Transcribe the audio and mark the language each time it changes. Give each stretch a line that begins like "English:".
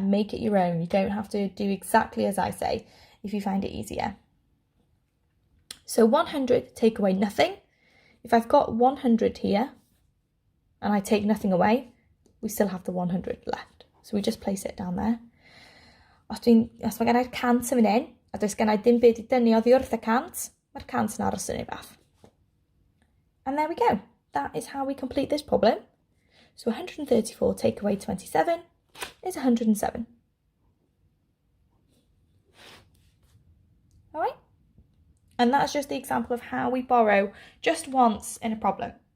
English: Make it your own. You don't have to do exactly as I say if you find it easier. So 100, take away nothing. If I've got 100 here and I take nothing away, we still have the 100 left. So we just place it down there.
Welsh: Os mae gen i'r cant yn mynd in, a does gen I ddim byd I dynnu oddi wrth y cant, mae'r cant yn aros yn ei bach.
English: And there we go. That is how we complete this problem. So 134 take away 27 is 107. All right? And that's just the example of how we borrow just once in a problem.